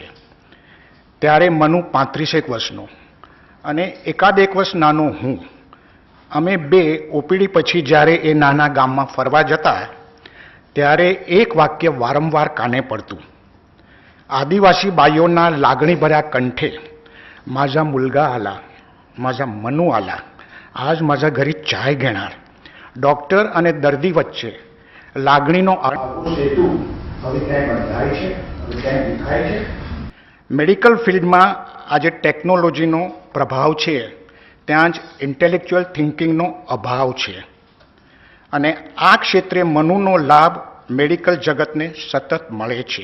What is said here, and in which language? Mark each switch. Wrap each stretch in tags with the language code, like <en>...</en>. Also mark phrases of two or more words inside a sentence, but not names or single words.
<gu>ત્યારે મનુ 35 વર્ષનો અને એકાદ એક વર્ષ નાનો હું. અમે બે ઓપીડી પછી જ્યારે એ નાના ગામમાં ફરવા જતા ત્યારે એક વાક્ય વારંવાર કાને પડતું. આદિવાસી બાઈઓના લાગણીભર્યા કંઠે,</gu> <mr>माझा मुलगा आला, माझा मनु आला, आज माझा घरी चाय घेणार.</mr> <gu>ડૉક્ટર અને દર્દી વચ્ચે લાગણીનો સેતુ હવે ક્યાંય બંધાય છે, હવે ક્યાંય દેખાય છે.</gu> <en>medical fieldમાં</en> <gu>આજે ટેકનોલોજીનો પ્રભાવ છે, ત્યાં જ</gu> <en>intellectual thinkingનો</en> <gu>અભાવ છે અને આ ક્ષેત્રે મનુનો લાભ મેડિકલ જગતને સતત મળે છે.</gu>